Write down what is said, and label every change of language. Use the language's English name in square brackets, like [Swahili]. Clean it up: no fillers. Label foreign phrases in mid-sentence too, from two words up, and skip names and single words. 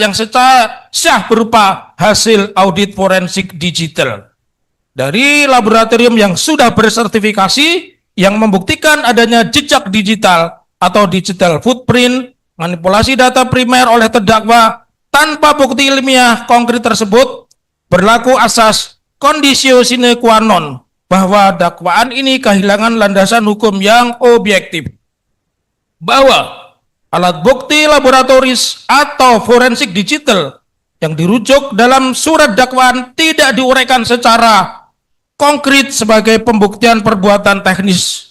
[Indonesian] yang secara sah berupa hasil audit forensik digital dari laboratorium yang sudah bersertifikasi yang membuktikan adanya jejak digital atau [English] digital footprint, [Indonesian] manipulasi data primer oleh terdakwa tanpa bukti ilmiah konkret tersebut, berlaku asas [Latin] conditio sine qua non [Indonesian] bahwa dakwaan ini kehilangan landasan hukum yang objektif. Bahwa alat bukti laboratoris atau forensik digital yang dirujuk dalam surat dakwaan tidak diuraikan secara konkret sebagai pembuktian perbuatan teknis